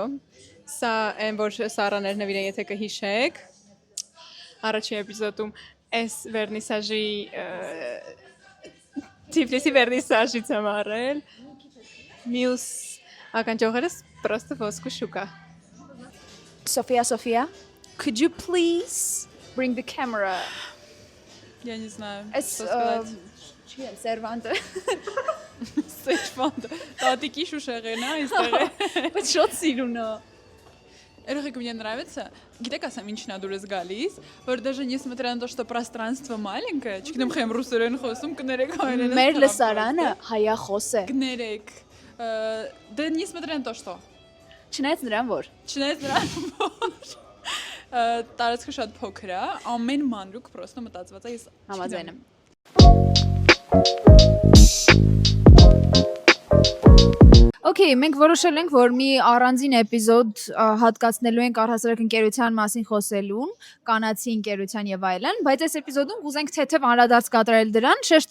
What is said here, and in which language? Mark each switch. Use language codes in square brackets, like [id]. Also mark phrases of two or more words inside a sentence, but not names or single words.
[hy] Սա այն որ Սարաներ նվիրեն, եթե կհիշեք։ Առաջին էպիզոդում այս վերնիսաժի Թիֆլիսի վերնիսաժից եմ առել։ Մյուս ականջողերս պրոստը ոսկու շուկա։ [en] Sophia, could you please bring the camera? [ru] Я не знаю, [en] It's [ru] что сказать. [hy] Չեմ սերվանտը։ Սեչվանդ։ Տատիկի շուշեղեն է այստեղ։ Բայց շատ սիրուն է։ Երեխեք, [ru] мне нравится. [hy] Գիտեք ասեմ ինչն է դուրս գալիս, որ [ru] даже несмотря на то, что пространство маленькое, [hy] չգիտեմ խեմ ռուսերեն խոսում, կներեք հայերեն։ Մեր լսարանը հայախոս է։ [ru] Կներեք։ Да несмотря на то, что [hy] Չնայած նրան որ Չնայած նրան որ տարածքը շատ փոքր է, ամեն մանրուք պրոստը մտածված է, ես համաձայն եմ։ Okay, մենք որոշել ենք, որ մի առանձին էպիզոդ հատկացնելու ենք առհասարակ ընկերության մասին խոսելուն, կանացի ընկերության եւ այլն, բայց այս էպիզոդում կուզենք թեթև անդրադարձ կատարել դրան, շեշտ